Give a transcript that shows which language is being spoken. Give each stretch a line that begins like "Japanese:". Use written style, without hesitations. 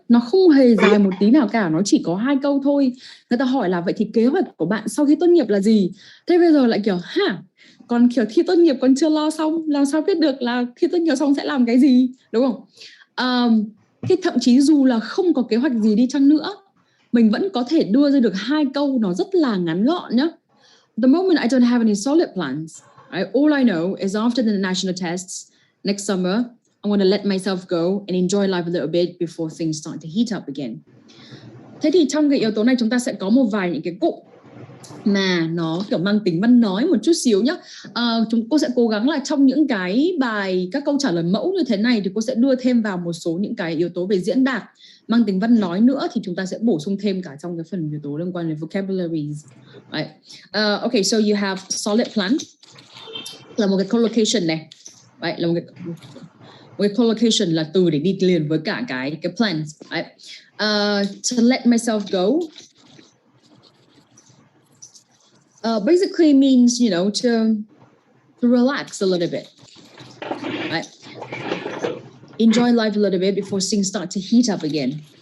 Vietnamese: Nó không hề dài một tí nào cả. Nó chỉ có 2 câu thôi. Người ta hỏi là vậy thì kế hoạch của bạn sau khi tốt nghiệp là gì? Thế bây giờ lại kiểu còn kiểu thi tốt nghiệp còn chưa lo xong, làm sao biết được là thi tốt nghiệp xong sẽ làm cái gì, đúng không? Thì thậm chí dù là không có kế hoạch gì đi chăng nữa, mình vẫn có thể đưa ra được 2 câu nó rất là ngắn gọn nhá.
English: The moment I don't have any solid plans, right? All I know is after the national tests next summer, I'm going to let myself go and enjoy life a little bit before things start to heat up again.
Vietnamese: Thế thì trong cái yếu tố này chúng ta sẽ có một vài những cái cụm mà nó kiểu mang tính văn nói một chút xíu nhá. Cô sẽ cố gắng là trong những cái bài, các câu trả lời mẫu như thế này thì cô sẽ đưa thêm vào một số những cái yếu tố về diễn đạt mang tính văn nói nữa, thì chúng ta sẽ bổ sung thêm cả trong cái phần yếu tố liên quan đến vocabularies.
English: Right. Okay, so you have solid plan
Vietnamese: là một cái collocation này.
English: Right,
Vietnamese: là một cái collocation là từ để đi liền với cả cái plans.
English: Right. To let myself go basically means, you know, to relax a little bit, right? Enjoy life a little bit before things start to heat up again.